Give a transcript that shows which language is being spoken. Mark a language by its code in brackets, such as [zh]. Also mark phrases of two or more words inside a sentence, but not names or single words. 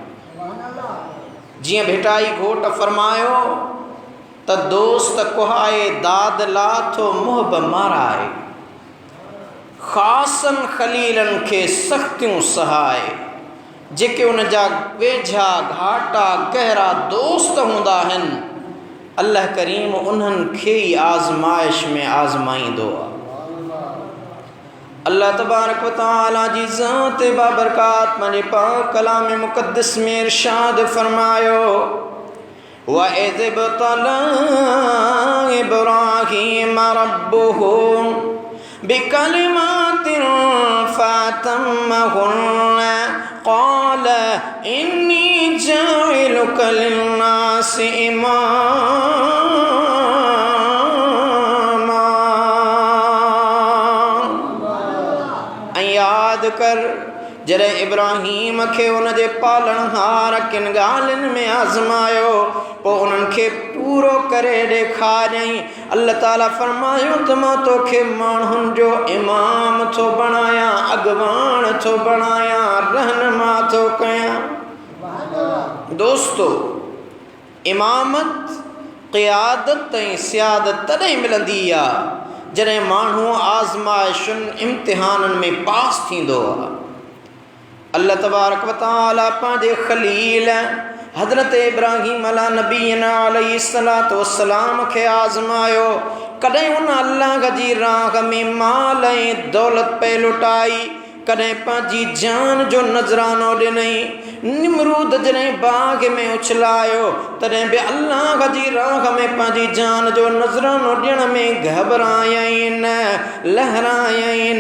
[sd] जीअं भेटाई घोट फ़रमायो त दोस्त कुहाए दाद लाथो मुहब माराए, ख़ासनि ख़लीलनि खे सख़्तियूं सहाए। जेके उन जा वेझा घाटा गहरा दोस्त हूंदा आहिनि, अल्लाह करीम उन्हनि खे ई आज़माइश में आज़माईंदो आहे। अल्लाह [ar] تبارك وتعالى [sd] जी ज़ात बाबरकात पंहिंजे पाक कलाम मुक़द्दस में इरशाद फरमायो, [ar] وإذ ابتلى إبراهيم ربه بكلمات فأتمهن قال إني جاعلك للناس إماما. [sd] याद कर जॾहिं इब्राहीम खे उन जे पालणहार किन ॻाल्हियुनि में आज़मायो, पोइ उन्हनि खे पूरो करे ॾेखारियईं। अल्लाह ताला फरमायो त मां तोखे माण्हुनि जो इमाम थो बणायां, अॻवान थो बणायां, रहनुमा थो कयां। दोस्तो, इमामत क़ियादत ऐं सियादत तॾहिं मिलंदी आहे जॾहिं माण्हू आज़माइशुनि इम्तिहाननि में पास थींदो आहे। अल्लाह [ar] تبارك وتعالى [sd] पंहिंजे ख़लील हज़रत इब्राहीम [ar] على نبينا عليه الصلاة والسلام [sd] खे आज़मायो। कॾहिं उन अल्लाह जी राह में माल ऐं दौलत पे लुटाई, कॾहिं पंहिंजी जान जो नज़रानो ॾिनई। निमरूद जॾहिं बाग़ में उछलायो, तॾहिं बि अल्लाह जी राह में पंहिंजी जान जो नज़रानो ॾियण में घबरायई न, लहरायई न।